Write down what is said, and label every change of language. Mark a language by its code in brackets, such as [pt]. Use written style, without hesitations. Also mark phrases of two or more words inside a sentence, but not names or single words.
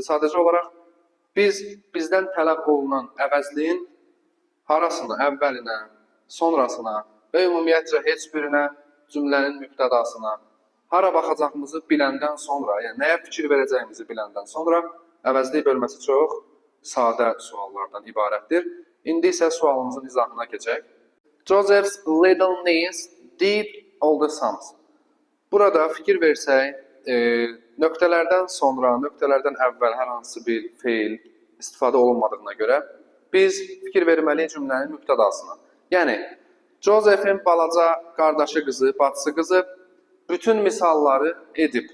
[az] Sadəcə olaraq bizdən tələb olunan əvəzliyin harasına, əvvəlinə, sonrasına və ümumiyyətcə heç birinə cümlənin mübtədasına hara baxacağımızı biləndən sonra, yəni nəyə fikir verəcəyimizi biləndən sonra əvəzlik bölməsi çox sadə suallardan ibarətdir. İndi isə sualımızın izahına keçək. [en] Joseph's little niece did all the sums. [az] Burada fikir versək, nöqtələrdən sonra, nöqtələrdən əvvəl hər hansı bir feil istifadə olunmadığına görə biz fikir verməliyik cümlənin mübtədasına. Yəni, Joseph'in balaca qardaşı qızı, bacısı qızı bütün misalları edib.